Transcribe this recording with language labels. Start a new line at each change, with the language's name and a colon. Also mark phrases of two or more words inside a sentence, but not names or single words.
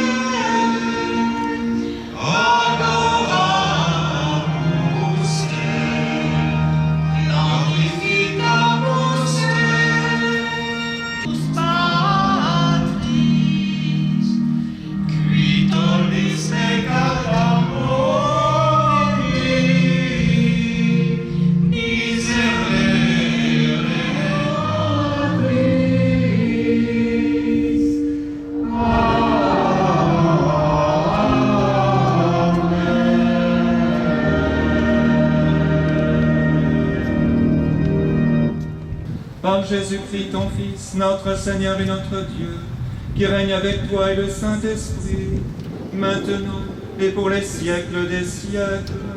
Latin: adoramus Te, glorificamus Te, Patris, qui tollis peccatum mundi, miserere nobis.
French: Par Jésus-Christ, ton Fils, notre Seigneur et notre Dieu, qui règne avec toi et le Saint-Esprit, maintenant et pour les siècles des siècles.